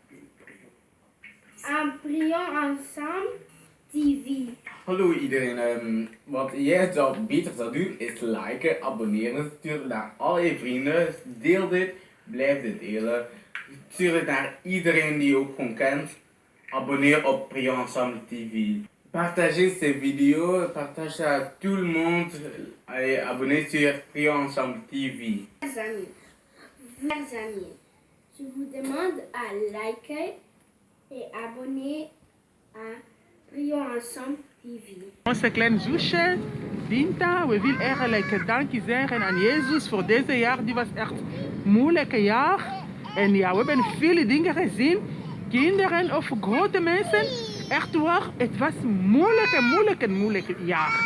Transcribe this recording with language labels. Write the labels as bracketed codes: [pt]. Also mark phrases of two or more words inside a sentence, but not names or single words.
[nl] Aan Prions Ensemble TV. Hallo iedereen, wat jij beter zou doen is liken, abonneren, stuur het naar al je vrienden, deel dit, blijf dit delen, stuur het naar iedereen die je ook gewoon kent, abonneer op Prions Ensemble TV. [fr] partagez ces vidéos, partagez à tout le monde et abonnez sur Prions Ensemble TV. Chers amis, je vous demande à liker et abonner à Prions Ensemble TV. [nl] Onze kleine zusje, Binta, we willen eigenlijk dankje zeggen aan Jezus voor deze jaar. Die was echt een moeilijke jaar. En ja, we hebben vele dingen gezien. Kinderen of grote mensen. Echt waar, het was een moeilijk jaar.